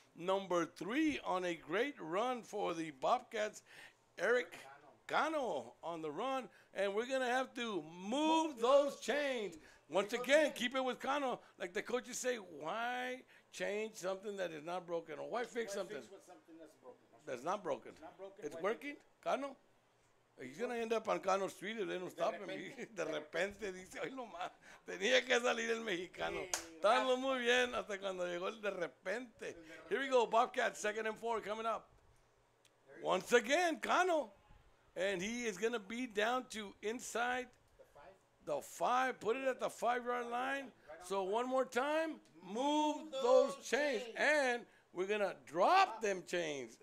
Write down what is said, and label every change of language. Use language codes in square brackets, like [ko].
[en] Number 3 on a great run for the Bobcats, Eric Cano on the run, and we're going to have to move those chains. Once again, keep it with Cano. Like the coaches say, why change something that is not broken? Or why fix something that's not broken? It's working, Cano? He's going to end up on Cano Street if they don't stop him. [es] De repente dice, ay, no más, tenía que salir el mexicano. Estábamos muy bien hasta cuando llegó el de repente. [en] Here we go, Bobcats, 2nd and 4 coming up. Once again, Cano. And he is going to be down to inside the 5. Put it at the 5-yard line. So one more time, move those chains. And we're going to drop them chains.